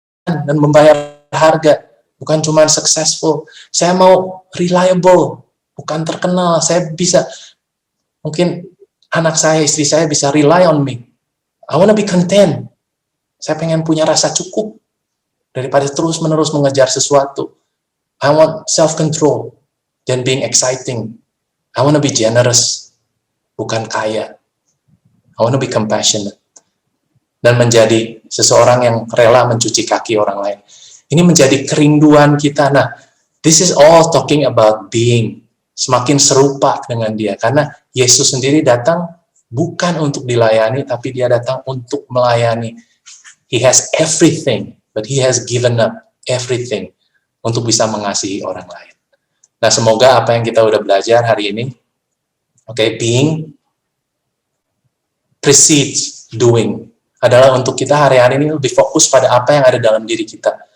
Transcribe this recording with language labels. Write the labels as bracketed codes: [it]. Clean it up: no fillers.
[id] Dan membayar harga, bukan cuma successful. Saya mau reliable, bukan terkenal. Saya bisa, mungkin anak saya, istri saya bisa [en] rely on me. I want to be content. [id] Saya pengen punya rasa cukup daripada terus-menerus mengejar sesuatu. [en] I want self-control [id] dan [en] being exciting. I want to be generous, [id] bukan kaya. [en] I want to be compassionate. [id] Dan menjadi seseorang yang rela mencuci kaki orang lain. Ini menjadi kerinduan kita. [en] Nah, this is all talking about being. [id] Semakin serupa dengan dia. Karena Yesus sendiri datang bukan untuk dilayani, tapi dia datang untuk melayani. [en] He has everything, but he has given up everything [id] untuk bisa mengasihi orang lain. Nah, semoga apa yang kita udah belajar hari ini, [en] being precedes doing, [id] adalah untuk kita hari-hari ini lebih fokus pada apa yang ada dalam diri kita.